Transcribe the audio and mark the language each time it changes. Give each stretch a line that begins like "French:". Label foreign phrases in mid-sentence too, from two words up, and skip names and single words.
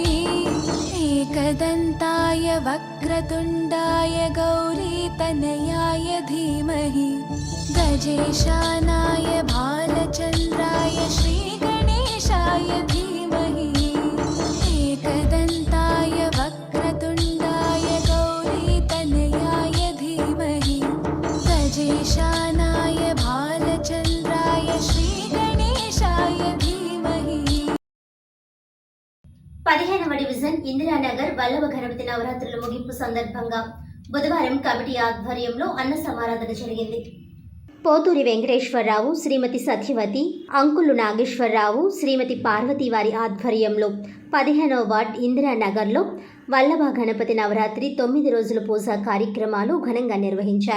Sanskrit: एकदन्ताय वक्रतुण्डाय गौरीतनयाय धीमहि गजेशानाय भालचन्द्राय श्रीगणेशाय धीमहि एकदन्ताय वक्रतुण्डाय गौरीतनयाय धीमहि गजेशानाय भालचन्द्राय श्रीगणेशाय धीमहि
Telugu: 15వ డివిజన్ ఇందిరానగర్ వల్లభ గణపతి నవరాత్రుల ముగింపు సందర్భంగా బుధవారం కమిటీ ఆధ్వర్యంలో అన్న సమారాధన జరిగింది. పోతూరి వెంకటేశ్వరరావు, శ్రీమతి సత్యవతి, అంకులు నాగేశ్వరరావు, శ్రీమతి పార్వతి వారి ఆధ్వర్యంలో 15వ వార్డ్ ఇందిరానగర్లో వల్లభ గణపతి నవరాత్రి 9 రోజుల పూజా కార్యక్రమాలు ఘనంగా నిర్వహించారు.